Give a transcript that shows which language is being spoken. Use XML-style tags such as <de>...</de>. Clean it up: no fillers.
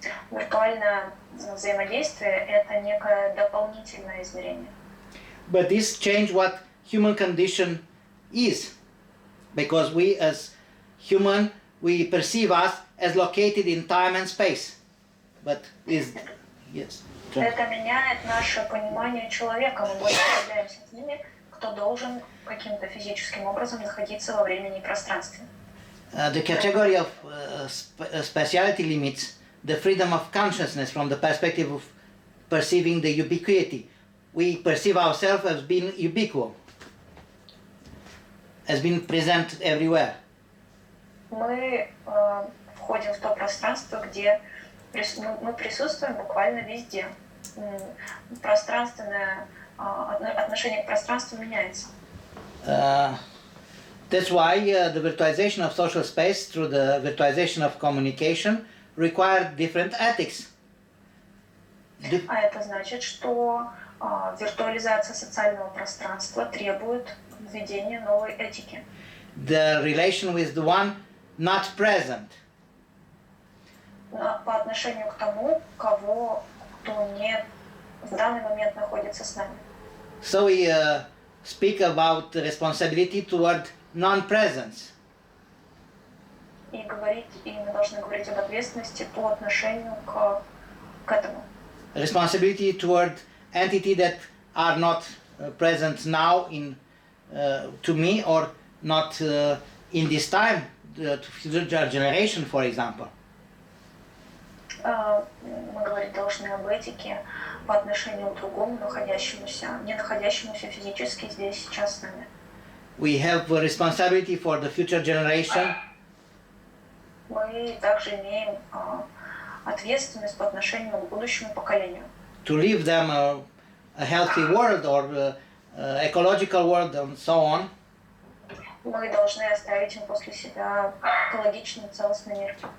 <ru>Виртуальное взаимодействие – это некое дополнительное измерение.</ru> <en>But this change what human condition is, because we as human, we perceive us as located in time and space. But is yes.</en> <ru>Это меняет наше понимание человека. Мы больше являемся теми, кто должен каким-то физическим образом находиться во времени и пространстве.</ru> <en>The category of speciality limits the freedom of consciousness from the perspective of perceiving the ubiquity. We perceive ourselves as being ubiquitous, as being present everywhere.</en> <ru>Мы входим в то пространство, где мы присутствуем буквально везде. Пространственное отношение к пространству меняется.</ru> <en>That's why the virtualization of social space through the virtualization of communication require different ethics.</en> <ru>А это значит, что виртуализация социального пространства требует введения новой этики.</ru> <en>The relation with the one not present.</en> <ru>По отношению к тому, кто не в данный момент находится с нами.</ru> <en>So we speak about responsibility toward non-presence.</en> <ru>И мы должны говорить об ответственности по отношению к этому.</ru> <en>Responsibility toward entities that are not present now to me or not in this time to future generation, for example.</en> <ru>Мы должны об этике по отношению к другому, не находящемуся физически здесь сейчас с нами.</ru> <en>We have a responsibility for the future generation.</en> <ru>Мы также имеем ответственность по отношению к будущему поколению.</ru> <en>To leave them a healthy world or ecological world and so on.</en> <ru>Мы должны оставить им после себя экологичный целостный мир.</ru>